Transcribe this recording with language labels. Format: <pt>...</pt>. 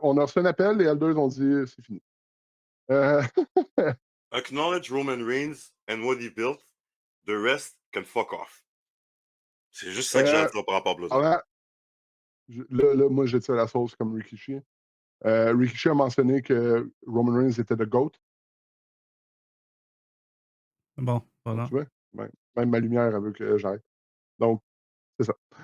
<fr>On a reçu un appel, les Elders ont dit c'est fini.</fr> <en>Acknowledge Roman Reigns and what he built. The rest can fuck off.</en> <fr>C'est juste ça que j'ai à dire par rapport à Bloodline. Là, moi, j'étire la sauce comme Rikishi. Rikishi a mentionné que Roman Reigns était le GOAT. Bon, Donc, voilà. tu vois, même ma lumière, elle veut que j'arrête. Donc, c'est ça.</fr>